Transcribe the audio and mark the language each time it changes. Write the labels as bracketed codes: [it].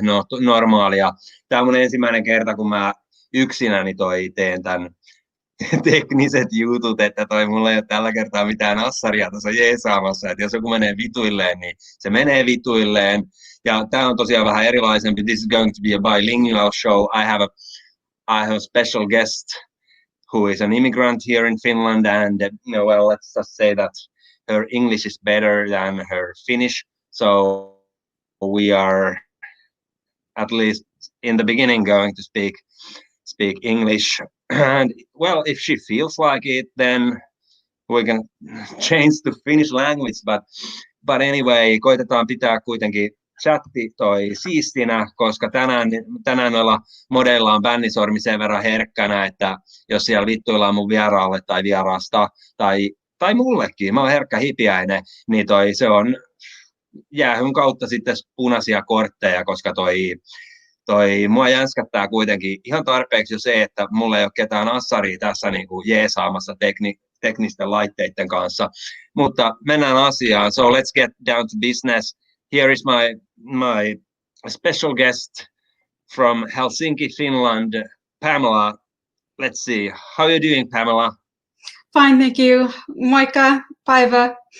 [fi] No, normaalia. Tää on mun ensimmäinen kerta, kun mä yksinäni teen tän tekniset jutut, että mulla ei ole tällä kertaa mitään assaria tuossa jeesaamassa, että jos joku menee vituilleen, niin se menee vituilleen. Ja tää on tosiaan vähän erilaisempi. [en] This is going to be a bilingual show. I have a special guest who is an immigrant here in Finland, and well, let's just say that her English is better than her Finnish. So we are at least in the beginning going to speak English. And well, if she feels like it, then we can change to Finnish language. But anyway, [fi] koitetaan pitää kuitenkin chatti siistinä, koska tänään noilla modeilla on bännisormi sen verran herkkänä, että jos siellä vittuillaan mun vieraalle tai vierasta tai mullekin, mä oon herkkä hipiäinen, niin se on jäähyn kautta sitten punaisia kortteja, koska mua jänskättää kuitenkin ihan tarpeeksi jo se, että mulla ei ole ketään assaria tässä niin kuin jeesaamassa teknisten laitteiden kanssa. Mutta mennään asiaan. [en] So let's get down to business. Here is my special guest from Helsinki, Finland, Pamela. Let's see. How are you doing, Pamela? Fine, thank you. [fi] Moikka, päivä.